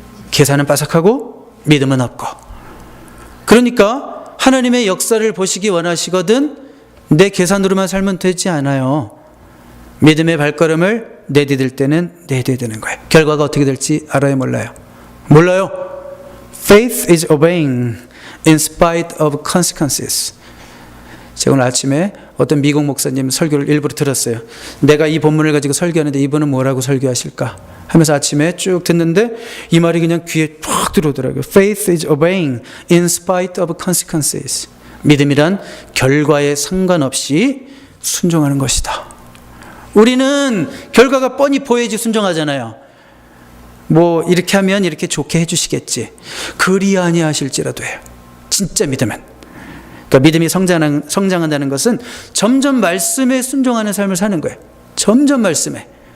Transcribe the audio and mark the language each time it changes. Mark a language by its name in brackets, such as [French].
[Korean] 계산은 빠삭하고 믿음은 없고. 그러니까 하나님의 역사를 보시기 원하시거든 내 계산으로만 살면 되지 않아요. 믿음의 발걸음을 내디딜 때는 내뎌야 되는 거예요. 결과가 어떻게 될지 알아요? 몰라요? 몰라요. [English] Faith is obeying in spite of consequences. [Korean] 제가 오늘 아침에 어떤 미국 목사님 설교를 일부러 들었어요. 내가 이 본문을 가지고 설교하는데 이분은 뭐라고 설교하실까 하면서 아침에 쭉 듣는데 이 말이 그냥 귀에 쫙 들어오더라고요. [English] Faith is obeying in spite of consequences. 믿음이란 결과에 상관없이 [Korean] 순종하는 것이다. 우리는 결과가 뻔히 보여야지 순종하잖아요. 뭐 이렇게 하면 이렇게 좋게 해주시겠지. 그리 아니하실지라도 해요. 진짜 믿으면. 그러니까 믿음이 성장한다는 것은 점점 말씀에 순종하는 삶을 사는 거예요. 점점 말씀에.